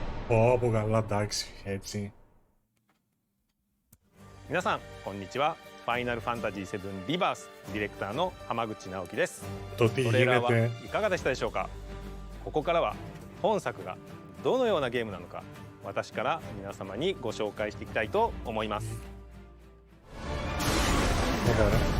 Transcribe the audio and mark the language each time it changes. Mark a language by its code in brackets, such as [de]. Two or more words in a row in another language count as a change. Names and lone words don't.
[el] Πω καλά, εντάξει, έτσι. [ja] 皆さんこんにちは。ファイナルファンタジー7リバースディレクターの浜口直樹です。 [el] Το τι [ja] トレーラーは [el] γίνεται [ja] いかがでしたでしょうか。ここからは本作がどのようなゲームなのか、私から皆様にご紹介していきたいと思います。 [el] Ωραία.